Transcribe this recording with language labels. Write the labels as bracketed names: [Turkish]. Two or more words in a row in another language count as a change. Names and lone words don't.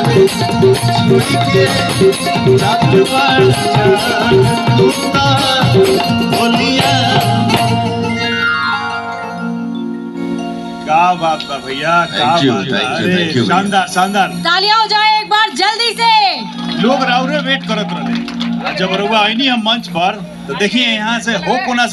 [Bhojpuri] छोड़ के जात बाड़ जान तूता होलिया। क्या बात बा भैया, क्या [English] Thank you, [Bhojpuri] बात बा। [English] thank you, [Bhojpuri] अरे, [English] thank you, [Bhojpuri] भैया। शानदार शानदार। तालियां हो जाए एक बार जल्दी से। लोग राउरे वेट करत रहे। जब रुआ आईनी हम मंच पर तो देखिए यहाँ से हो कोना से